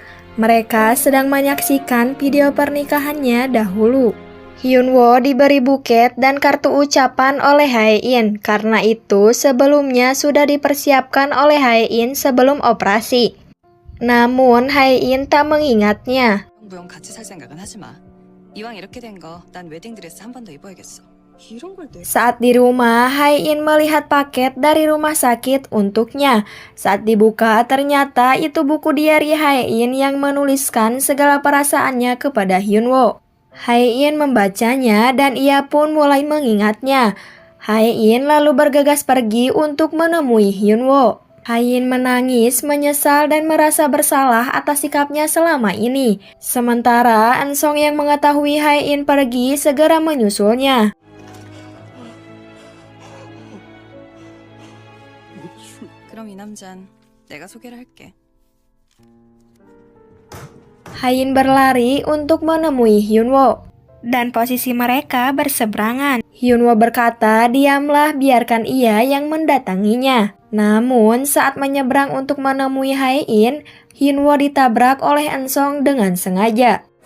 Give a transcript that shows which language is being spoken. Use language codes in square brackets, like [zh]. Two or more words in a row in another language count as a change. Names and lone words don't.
[id] Mereka sedang menyaksikan video pernikahannya dahulu. Hyunwoo diberi buket dan kartu ucapan oleh Hae-in. Karena itu, sebelumnya sudah dipersiapkan oleh Hae-in sebelum operasi. Namun, Hae-in tak mengingatnya. [ko] 부영 같이 살 생각은 하지 마. 이왕 이렇게 된 거 난 웨딩 드레스 한 번 더 입어야겠어. 이런 걸 내. [id] Saat di rumah, Hae-in melihat paket dari rumah sakit untuknya. Saat dibuka, ternyata itu buku diari Hae-in yang menuliskan segala perasaannya kepada Hyunwoo. Hae-in membacanya dan ia pun mulai mengingatnya. Hae-in lalu bergegas pergi untuk menemui Hyunwoo. Hae-in menangis, menyesal dan merasa bersalah atas sikapnya selama ini. Sementara Eun-sung yang mengetahui Hae-in pergi segera menyusulnya. [ko] 그럼 이 남잔 내가 소개를 할게. [id] Hae-in berlari untuk menemui Hyunwoo. Dan posisi mereka berseberangan. Hyunwoo berkata, diamlah, biarkan ia yang mendatanginya. Namun, saat menyeberang untuk menemui Hae-in, Hyunwoo ditabrak oleh Eun-sung dengan sengaja.